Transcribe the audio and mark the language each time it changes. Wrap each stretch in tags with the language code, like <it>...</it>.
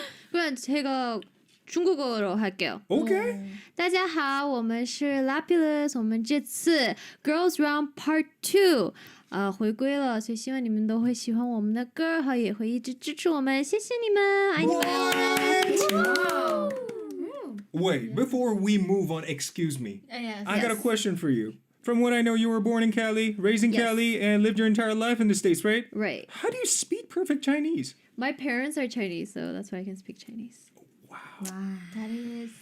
<ko>그럼 제가 중국어로 할게요.</ko> <en>Okay.</en> <zh>大家好，我们是 Lapillus， 我们这次 Girls Round Part 2回归了，所以希望你们都会喜欢我们的歌，和也会一直支持我们，谢谢你们，爱你们。</zh> <en>Wait, before we move on, excuse me. I got a question for you. From what I know, you were born in Cali, raised in Cali, and lived your entire life in the States, right? Right. How do you speak perfect Chinese? My parents are Chinese, so that's why I can speak Chinese. That is</en>